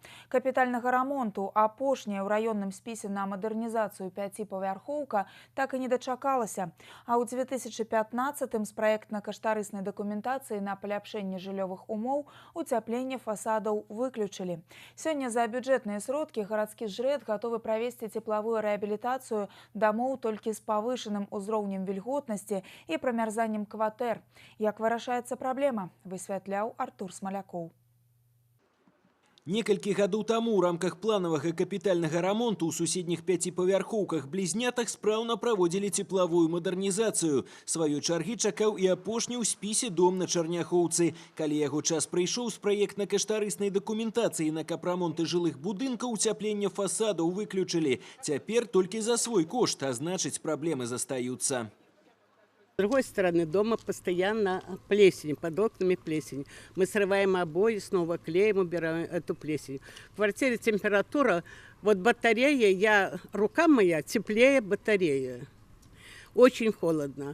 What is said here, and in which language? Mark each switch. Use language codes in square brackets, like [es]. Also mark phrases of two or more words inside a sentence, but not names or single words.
[be] Капітальнага рамонту, апошняя ў раённым спісе на мадэрнізацыю 5павярхоўка, так і не дачакалася. А ў 2015-м з праектна-каштарыснай дакументацыі на паляпшэнне жыллёвых умоў уцяпленне фасадаў выключылі. Сёння за бюджэтныя сродкі гарадскі жрэд гатовы правесці цеплавую рэабілітацыю [ru] домов только с повышенным [be] узроўнем вільготнасці [ru] и промерзанием [be] кватэр. Як вырашаецца праблема, высвятляў Артур Смалякоў. Некалькі гадоў таму ў рамках планавага капітальнага рамонту ў суседніх 5павярхоўках блізнятах спраўна праводзілі цеплавую мадэрнізацыю. Сваёй чаргі чакаў і апошні ў спісе дом на Чарняхоўцы. Калі яго час прыйшоў з праектна-каштарыснай дакументацыі на капрамонты жылых будынкаў, уцяпленне фасадаў выключылі. Цяпер толькі за свой кошт, а значыць праблемы застаюцца. [ru] С другой стороны дома постоянно плесень, под окнами плесень. Мы срываем обои, снова клеим, убираем эту плесень. В квартире температура, вот батарея, рука моя теплее батареи. Очень холодно.